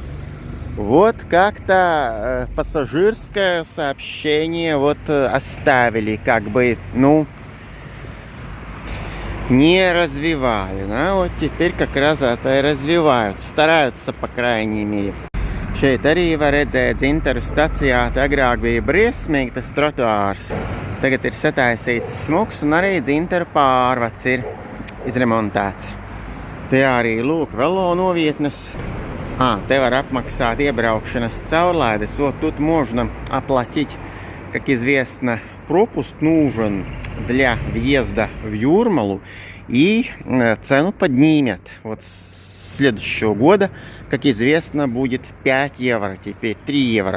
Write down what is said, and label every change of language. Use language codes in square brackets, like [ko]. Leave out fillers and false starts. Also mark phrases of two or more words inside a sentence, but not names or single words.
[ru] Вот как-то пассажирское сообщение вот оставили, как бы, ну, не развивали. Да? Вот теперь как раз это и развивают. Стараются, по крайней мере. [lv] Šeit arī var redzēt dzintaru stacijā. Agrāk bija briesmīgi tas trotuārs. Tagad ir sataisīts smuks un arī dzintaru pārvads ir izremontēts. Te arī lūk velo novietnes. Te var apmaksāt iebraukšanas caurlaides. [ru] Вот тут можно оплатить, как известно, пропуск нужен для въезда в Юрмалу, и цену поднимет. Вот с следующего года, как известно, будет 5 евро, теперь 3 евро.